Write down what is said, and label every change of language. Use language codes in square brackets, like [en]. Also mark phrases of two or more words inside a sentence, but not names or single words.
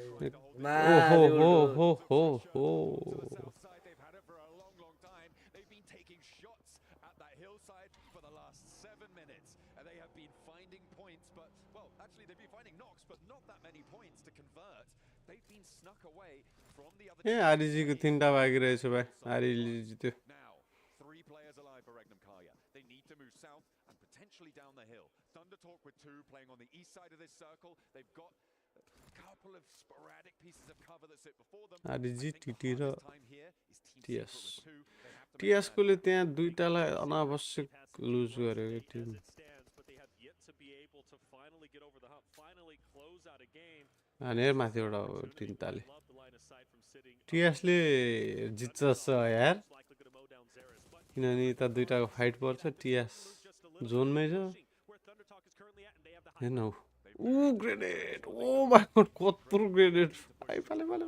[ne] हो ए आरजी को 3टा बाँकी रहेछ भाइ आरजी जित्यो [en] Three players alive for Regnum Carya. They need to move south and potentially down the hill. Thunder Talk with 2 playing on the east side of this circle. They've got a couple of sporadic pieces of cover that sit before them. [ne] आरजी टीटी र TS TS कोले त्यहाँ दुईटालाई अनावश्यक लुज गर्यो टिम हानेर माथिबाट 3 ताले TS ले जित्छ यार किनभने त दुईटाको फाइट पर्छ TS जोनमै छ हेर्न ग्रेनेड [en] oh my god [ne] कत्रो ग्रेनेड आइ फाले